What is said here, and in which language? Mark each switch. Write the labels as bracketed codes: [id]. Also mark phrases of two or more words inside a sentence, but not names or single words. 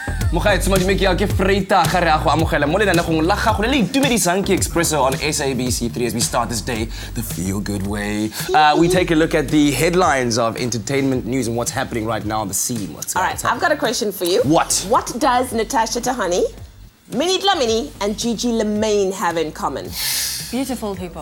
[tn] Mogaetsho Madimeki ke Vrydag re a go amogela mo lenanegong la gago le le itumedisang ke Expresso [en] on SABC3 as we start this day the feel good way. We take a look at the headlines of entertainment news and what's happening right now on the scene. All right, I've got a question for you. What? What does Natasha Tahani, Minnie Dlamini, and Gigi Lemaine have in common? Beautiful people.